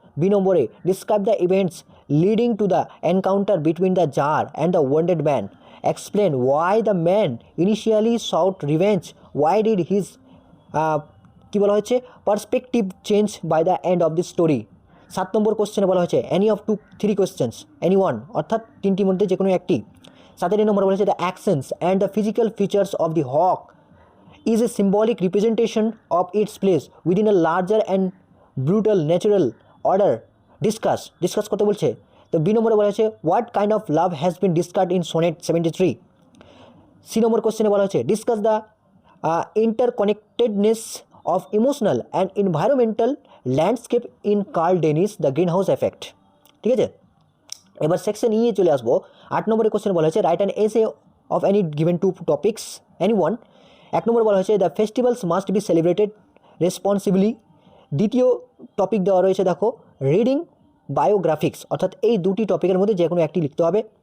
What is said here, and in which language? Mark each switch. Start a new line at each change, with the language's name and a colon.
Bangla: B নম্বরে
English: describe the events leading to the encounter between the tsar and the wounded man, explain why the man initially sought revenge, why did his
Bangla: কী বলা হয়েছে
English: Perspective change by the end of the story.
Bangla: 7 নম্বর কোশ্চেনে বলা হয়েছে
English: any of 3 questions, any one
Bangla: অর্থাৎ 3টির মধ্যে যে কোনো একটি। 7 নম্বর বলা হয়েছে
English: The actions and the physical features of the hawk is a symbolic representation of its place within a larger and brutal natural order.
Bangla: Discuss করতে বলছে। তো বি নম্বরে বলা হয়েছে
English: what kind of love has been discussed in sonnet 73.
Bangla: C নম্বর কোশ্চেনে বলা হয়েছে
English: discuss the interconnectedness of emotional and environmental landscape in Carl Dennis the greenhouse effect.
Bangla: ঠিক আছে, এবার সেকশন ই চলে আসবো। 8 নম্বরের কোশ্চেন বলা হয়েছে
English: Write an essay of any given 2 topics, any one.
Bangla: 1 নম্বর বলা হয়েছে
English: The festivals must be celebrated responsibly.
Bangla: দ্বিতীয় টপিক দেওয়া রয়েছে দেখো
English: reading biographics,
Bangla: অর্থাৎ এই 2টি টপিকের মধ্যে যে কোনো একটি লিখতে হবে।